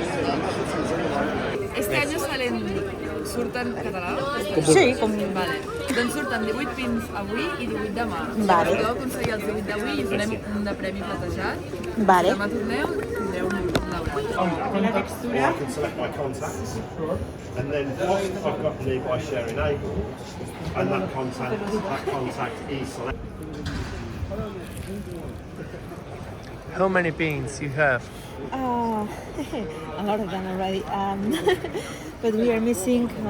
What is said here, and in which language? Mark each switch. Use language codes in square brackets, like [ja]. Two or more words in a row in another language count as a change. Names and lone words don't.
[ca] Este any surten català? Sí, com... Vale. Doncs surten 18 pins avui i 18 demà. Vale. Si podeu aconseguir els 18 d'avui i us donem un de premi platejat. Vale. Si demà torneu, tindreu un laureat. La textura. [en] I can select my contacts, and then once I've got the nearby share enabled, and that contact is selected. How many pins you have? A lot of them already. But we are missing